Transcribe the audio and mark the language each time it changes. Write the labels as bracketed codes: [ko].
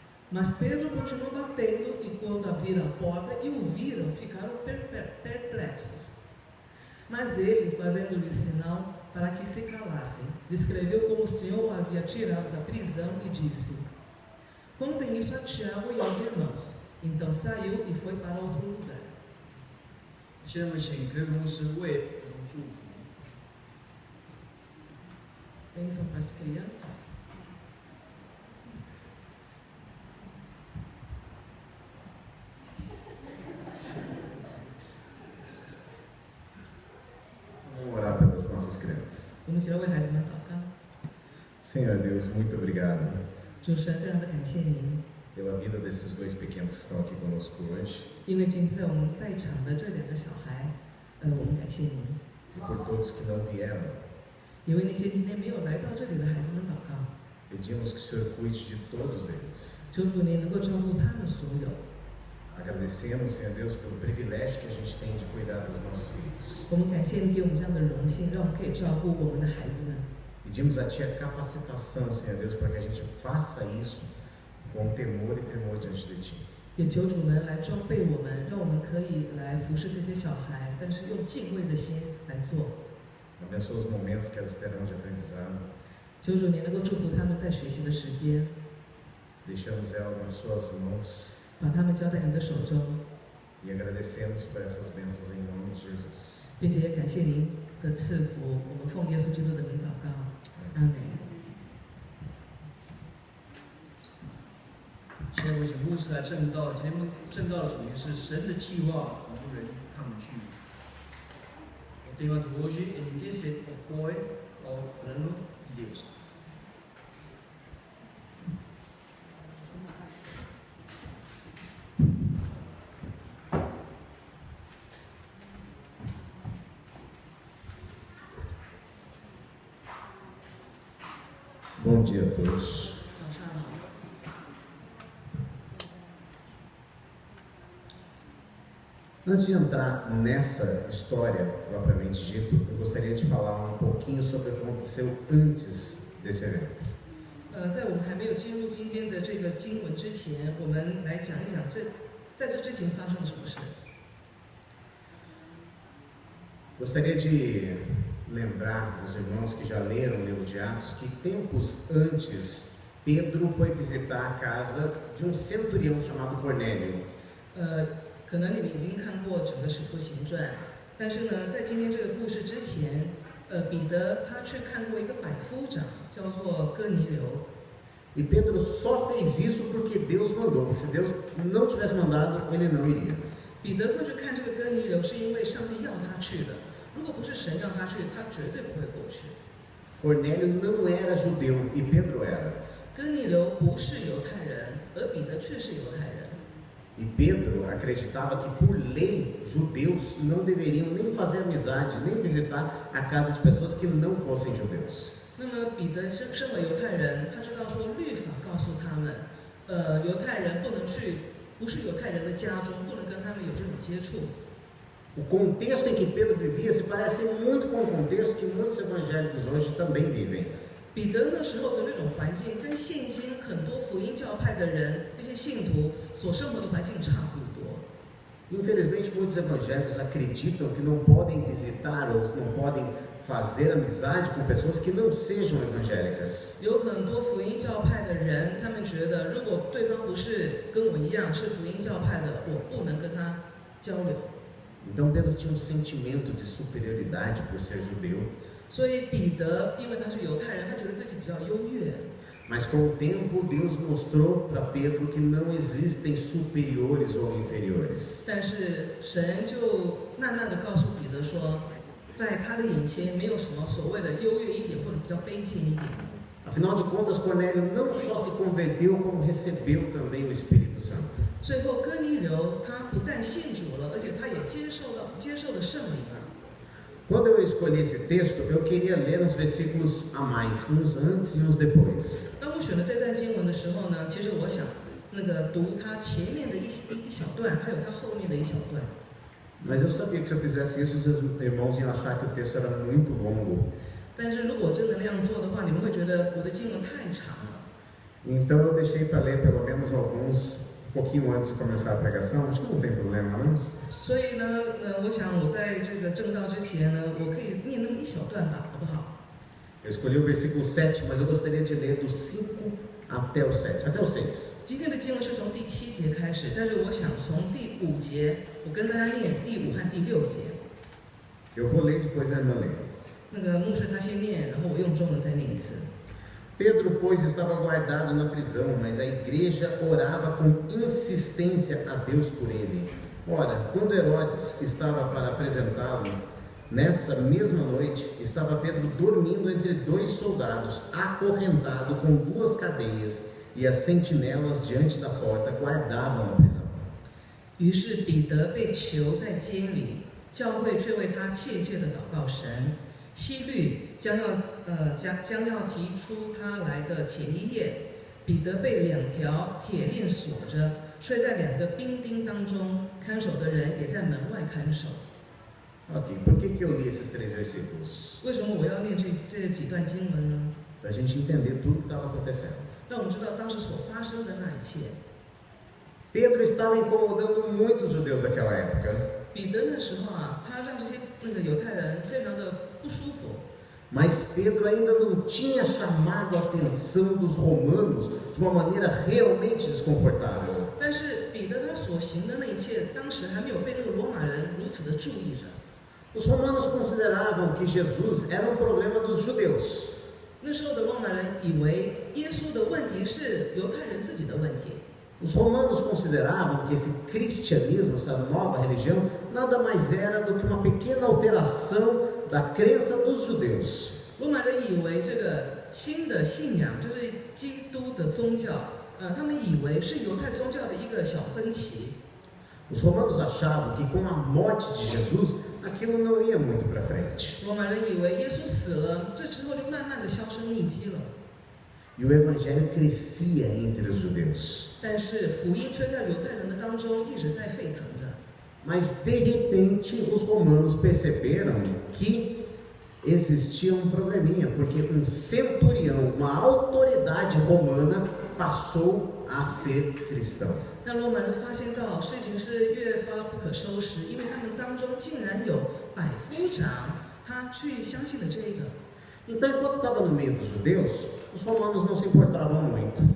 [pt] Mas Pedro continuou batendo, e quando abriram a porta e o viram, ficaram perplexos. Mas ele, fazendo-lhe sinal para que se calassem, descreveu como o Senhor o havia tirado da prisão e disse: contem isso a Tiago e aos irmãos. Então saiu e foi para outro lugar. [zh] 现在我们请柯牧师为我们祝福。 [pt] Bênção para as crianças. nossas crianças. [zh] 我们一起来为孩子们祷告。 [pt] Senhor Deus, muito obrigado [zh] 主神，非常的感谢您， [pt] pela vida desses dois pequenos que estão aqui conosco hoje [zh] 因为今天在我们在场的这2个小孩，我们感谢您， [pt] e por todos que não vieram. [zh] 也为那些今天没有来到这里的孩子们祷告。 [pt] Pedimos que o Senhor cuide de todos eles. [zh] 求主您能够照顾他们所有。 [pt] Agradecemos, Senhor Deus, pelo privilégio que a gente tem de cuidar dos nossos filhos. [zh] 我们感谢你给我们这样的荣幸，让我们可以照顾我们的孩子们。 [pt] Pedimos a Ti a capacitação, Senhor Deus, para que a gente faça isso com temor e tremor diante de Ti. [zh] 也求主们来装备我们，让我们可以来服侍这些小孩，但是用敬畏的心来做。 [pt] Abençoa os momentos que elas terão de aprendizado. [zh] 求主你能够祝福他们在学习的时间， [pt] Deixamos ela nas Suas mãos [zh] 把他们交在你的手中， [pt] e agradecemos por essas bênçãos em nome de Jesus. [zh] 并且也感谢您的赐福。我们奉耶稣基督的名祷告，阿门。现在我请牧师来正道，今天正道的主题是神的计划无人抗拒。 [pt] O tema de hoje é ninguém se opõe ao plano de Deus. Bom dia a todos. [zh] 早上好。 [pt] Antes de entrar nessa história propriamente dito, eu gostaria de falar um pouquinho sobre o que aconteceu antes desse evento. [zh] 在我们还没有进入今天的这个经文之前，我们来讲一讲在这之前发生了什么事。 [pt] Gostaria de lembrar os irmãos que já leram o livro de Atos que tempos antes Pedro foi visitar a casa de um centurião chamado Cornélio. [zh] 可能你们已经看过整个《使徒行传》，但是呢，在今天这个故事之前，彼得他去看过一个百夫长，叫做哥尼流。 [pt] E Pedro só fez isso porque Deus mandou. Se Deus não tivesse mandado, ele não iria. [zh] 彼得过去看这个哥尼流，是因为上帝要他去的。如果不是神让他去，他绝对不会过去。 [pt] Cornélio não era judeu e Pedro era. [zh] 哥尼流不是犹太人，而彼得却是犹太人。 [pt] E Pedro acreditava que, por lei, judeus não deveriam nem fazer amizade, nem visitar a casa de pessoas que não fossem judeus. [zh] 那么彼得身为犹太人，他知道说律法告诉他们，犹太人不能去，不是犹太人的家中，不能跟他们有这种接触。 [pt] O contexto em que Pedro vivia se parece muito com o contexto que muitos evangélicos hoje também vivem. [zh] 彼得那时候的那种环境，跟现今很多福音教派的人、那些信徒所生活的环境差不多。 [pt] Infelizmente, muitos evangélicos acreditam que não podem visitar ou não podem fazer amizade com pessoas que não sejam evangélicas. [zh] 有很多福音教派的人，他们觉得如果对方不是跟我一样是福音教派的，我不能跟他交流。 [pt] Então Pedro tinha um sentimento de superioridade por ser judeu. [zh] 所以彼得，因为他是犹太人，他觉得自己比较优越。 [pt] Mas com o tempo Deus mostrou para Pedro que não existem superiores ou inferiores. [zh] 但是神就慢慢的告诉彼得说，在他的眼前没有什么所谓的优越一点或者比较卑贱一点。 [pt] Afinal de contas, Cornélio não só se converteu, como recebeu também o Espírito Santo. [zh] 最后哥尼流他不但信主了，而且他也接受了圣灵了。 [pt] Quando eu escolhi esse texto, eu queria ler uns versículos a mais, uns antes e uns depois. [zh] 当我选了这段经文的时候呢，其实我想读它前面的一小段，还有它后面的一小段。 [pt] Mas eu sabia que se eu fizesse isso, os irmãos iam achar que o texto era muito longo. [zh] 但是如果真的那样做的话，你们会觉得我的经文太长了。 [pt] Então eu deixei para ler pelo menos alguns um pouquinho antes de começar a pregação. Acho que não tem problema, né? [zh] 所以呢，我想我在这个正道之前呢，我可以念那么一小段吧，好不好？ [pt] Eu escolhi o versículo 7, mas eu gostaria de ler do 5 até o 7, até o 6. [zh] 今天的经文是从第7节开始，但是我想从第5节，我跟大家念第5和第6节。 [pt] Eu vou ler depois a irmã lê. [zh] 那个牧师他先念，然后我用中文再念一次。 [pt] Pedro, pois, estava guardado na prisão, mas a igreja orava com insistência a Deus por ele. Ora, quando Herodes estava para apresentá-lo Nessa mesma noite, estava Pedro dormindo entre dois soldados, acorrentado com duas cadeias, e as sentinelas diante da porta guardavam a prisão. [zh] 于是彼得被囚在监里，教会却为他切切的祷告神。希律将要提出他来的前一夜，彼得被2条铁链锁着，睡在2个兵丁当中，看守的人也在门外看守。 [pt] Ok, por que eu li esses 3 versículos? [zh] 为什么我要念这几段经文呢？ [pt] Para a gente entender tudo o que estava acontecendo. [zh] 让我们知道当时所发生的那一切。 [pt] Pedro estava incomodando muitos judeus daquela época. [zh] 彼得那时候啊，他让这些犹太人非常的不舒服。 [pt] Mas Pedro ainda não tinha chamado a atenção dos romanos de uma maneira realmente desconfortável. [zh] 但是彼得他所行的那一切，当时还没有被那个罗马人如此的注意着。 [pt] Os romanos consideravam que Jesus era um problema dos judeus. [zh] 那时候的罗马人以为耶稣的问题是犹太人自己的问题。 [pt] Os romanos consideravam que esse cristianismo, essa nova religião, nada mais era do que uma pequena alteração da crença dos judeus. [zh] 罗马人以为这个新的信仰就是基督的宗教，他们以为是犹太宗教的一个小分歧。 [pt] Os romanos achavam que com a morte de Jesus, aquilo não ia muito para frente. [zh] 罗马人以为耶稣死了，这之后就慢慢的销声匿迹了。 [pt] E o evangelho crescia entre os judeus. [zh] 但是福音却在犹太人的当中一直在沸腾着。 [pt] Mas de repente os romanos perceberam que existia um probleminha, porque um centurião, uma autoridade romana, passou a ser cristão. [zh] 但罗马人发现到事情是越发不可收拾，因为他们当中竟然有百夫长，他去相信了这个。 [pt] Então, enquanto estava no meio dos judeus, os romanos não se importavam muito.